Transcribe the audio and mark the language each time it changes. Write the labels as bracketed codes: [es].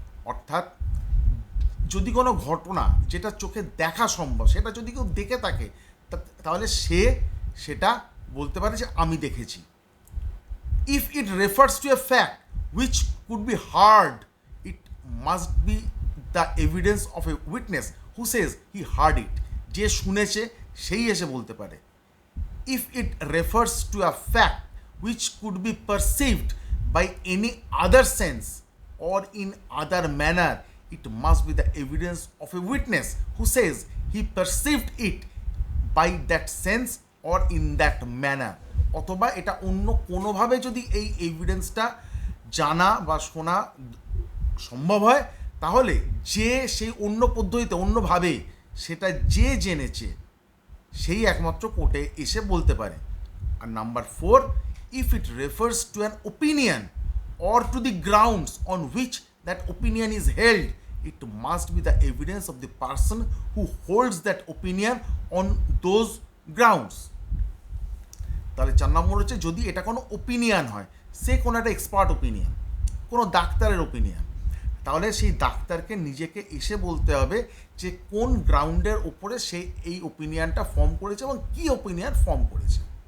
[bn] অর্থাৎ যদি কোনো ঘটনা যেটা চোখে দেখা সম্ভব, সেটা যদি কেউ দেখে থাকে তাহলে সে সেটা বলতে পারে যে আমি দেখেছি। [en] If it refers to a fact which could be heard, it must be the evidence of a witness who says he heard it. [bn] যে শুনেছে সেই এসে বলতে পারে। [en] If it refers to a fact which could be perceived by any other sense or in other manner, it must be the evidence of a witness who says he perceived it by that sense or in that manner. [bn] অথবা এটা অন্য কোনোভাবে যদি এই এভিডেন্সটা জানা বা শোনা সম্ভব হয়, তাহলে যে সেই অন্য পদ্ধতিতে অন্যভাবে সেটা যে জেনেছে সেই একমাত্র কোর্টে এসে বলতে পারে। আর number 4, [en] if it refers to an opinion or to the grounds on which that opinion is held, it must be the evidence of the person who holds that opinion on those grounds. [bn] তাহলে 4 নম্বর হচ্ছে যদি এটা কোনো opinion হয়, সে কোনো একটা expert opinion, কোনো ডাক্তারের ওপিনিয়ন, তাহলে সেই ডাক্তারকে নিজেকে এসে বলতে হবে যে কোন গ্রাউন্ডের ওপরে সে এই ওপিনিয়নটা ফর্ম করেছে এবং কী ওপিনিয়ন ফর্ম করেছে।